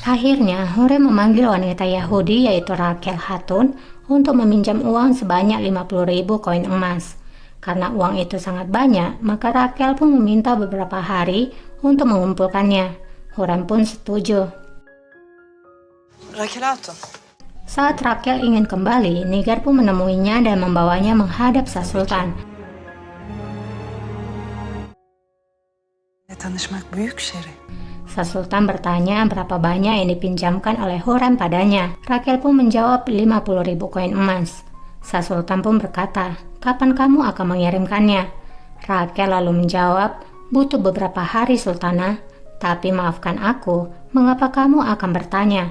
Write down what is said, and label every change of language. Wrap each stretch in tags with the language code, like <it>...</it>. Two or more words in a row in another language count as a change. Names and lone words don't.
<id>Akhirnya, Hurem memanggil wanita Yahudi yaitu Raquel Hatun untuk meminjam uang sebanyak 50.000 koin emas. Karena uang itu sangat banyak, maka Raquel pun meminta beberapa hari untuk mengumpulkannya. Hurem pun setuju. Raquel Hatun. Saat Raquel ingin kembali, Nigar pun menemuinya dan membawanya menghadap Sang Sultan.</id> <tr>Tanışmak büyük şeref.</tr> <id>Sang Sultan bertanya berapa banyak yang dipinjamkan oleh Hurem padanya. Raquel pun menjawab 50.000 koin emas. Sang Sultan pun berkata, kapan kamu akan mengirimkannya? Raquel lalu menjawab, butuh beberapa hari Sultana. Tapi maafkan aku, mengapa kamu akan bertanya?</id>